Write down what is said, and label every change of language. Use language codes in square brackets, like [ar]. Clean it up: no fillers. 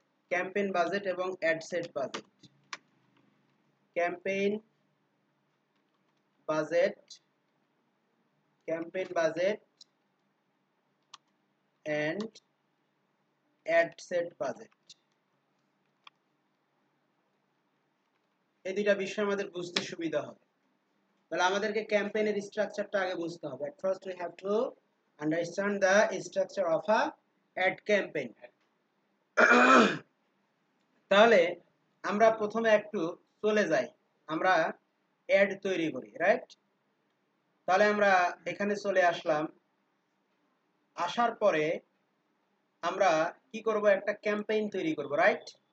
[bn] Campaign budget এবং ad set budget. Campaign budget, [en] campaign budget and ad set budget, [bn] এই দুইটা বিষয় আমাদের বুঝতে সুবিধা হবে। তাহলে আমাদেরকে ক্যাম্পেইনের স্ট্রাকচারটা আগে বুঝতে হবে। [en] At first we have to understand the structure of a ad campaign. [bn] তাহলে আমরা প্রথমে একটু চলে যাই, আমরা অ্যাড তৈরি করি, রাইট? তাহলে আমরা এখানে চলে আসলাম, আসার পরে আমরা কি করব, একটা ক্যাম্পেইন তৈরি করব, রাইট?